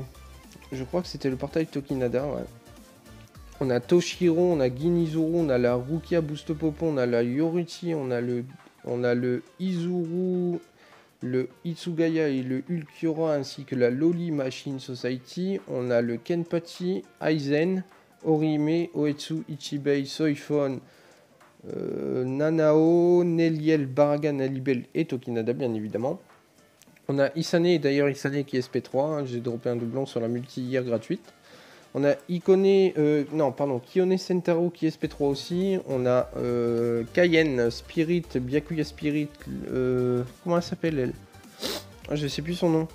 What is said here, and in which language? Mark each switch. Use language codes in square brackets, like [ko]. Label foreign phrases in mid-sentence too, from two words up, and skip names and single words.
[fr] Je crois que c'était le portail Tokinada. Ouais. On a Toshiro, on a Ginizuru, on a la Rukia Boost Popo, on a la Yoruchi, on a le Izuru, le Itsugaya et le Ulquiorra ainsi que la Loli Machine Society. On a le Kenpachi, Aizen, Orihime, Oetsu, Ichibei, Soifon. Nanao, Neliel, Baragan, Alibel et Tokinada bien évidemment. On a Isane, d'ailleurs Isane qui est SP3, hein, j'ai droppé un doublon sur la multi hier gratuite. On a Kione Sentaro qui est SP3 aussi. On a Kayen, Spirit, Byakuya Spirit, comment elle s'appelle elle? Je sais plus son nom.